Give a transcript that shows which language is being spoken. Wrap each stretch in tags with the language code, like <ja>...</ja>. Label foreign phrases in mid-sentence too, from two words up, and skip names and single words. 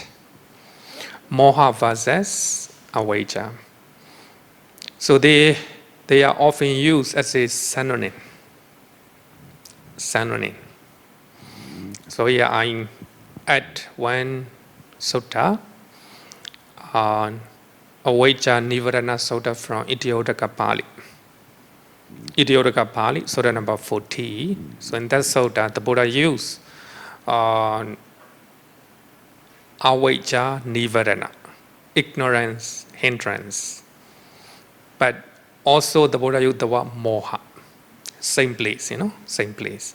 <en>Moha versus avijja. So they are often used as a synonym. Synonym. So here I add one sutta on</en> <pi>avijja nivarana sutta</pi> <en>from Itiodaka Pali. Itiodaka Pali, sutta number 40. So in that sutta, the Buddha used</en> <pi>avijja nivarana,</pi> <en>ignorance, hindrance. But also the Buddha used the word moha. Same place, same place.</en>